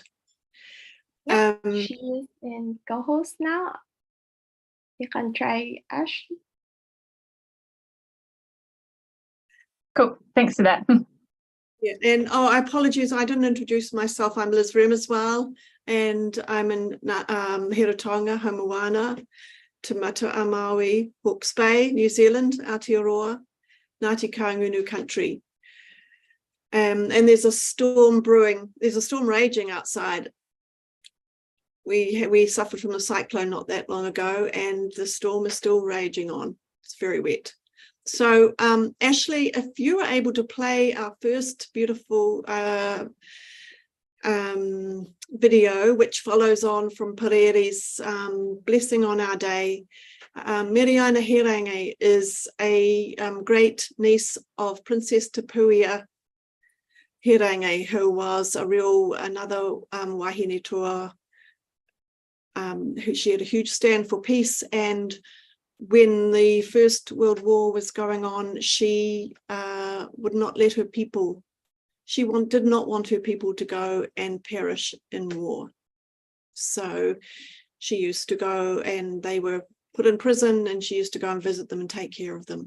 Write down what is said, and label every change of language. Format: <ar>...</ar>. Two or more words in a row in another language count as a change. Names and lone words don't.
<en>Yeah, she is in co-host now. You can try Ashley. Cool, thanks for that. Yeah, and I apologize, I didn't introduce myself. I'm Liz Rem as well, and I'm in Hiratonga, Hamuana, Te Mata a Maui, Hawke's Bay, New Zealand, Aotearoa, Ngāti Kaungunu country. And there's a storm brewing, there's a storm raging outside. We suffered from a cyclone not that long ago, and the storm is still raging on. It's very wet. So Ashley, if you were able to play our first beautiful video, which follows on from Pareri's blessing on our day. Miriana Hirangi is a great niece of Princess Tapuia Hirangi, who was another</en> <mi>wahine toa.</mi> <en>She had a huge stand for peace, and when the First World War was going on, she would not let her people, did not want her people to go and perish in war. So she used to go, and they were put in prison, and she used to go and visit them and take care of them.</en>